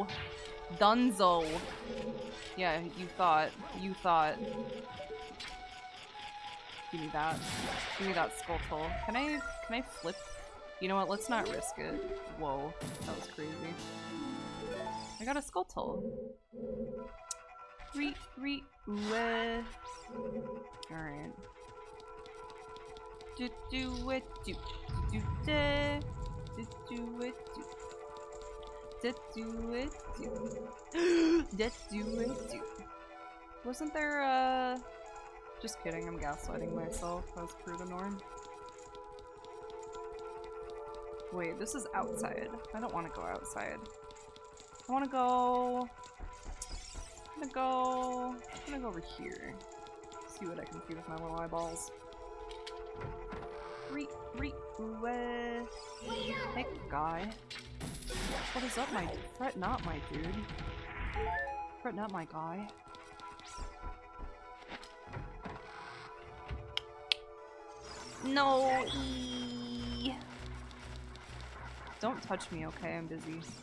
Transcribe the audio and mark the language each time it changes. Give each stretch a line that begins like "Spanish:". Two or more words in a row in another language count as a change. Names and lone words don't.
English: Donezo. Yeah, you thought. Give me that. Give me that skull toll. Can I flip? You know what? Let's not risk it. Whoa, that was crazy. I got a skull toll. Re-re-ooeh. Alright. Do-do-it, do-do-do-do. Do-do-it, do. Do-do-it, do. Do-do-it, do. Wasn't there, just kidding, I'm gaslighting myself. That was per the norm. Wait, this is outside. I don't want to go outside. I want to go... I'm gonna go over here. See what I can see with my little eyeballs. Re-re-ooeh. Hey, guy. What is up, my... Fret not, my dude. Fret not, my guy. No! -ee. Don't touch me, okay? I'm busy.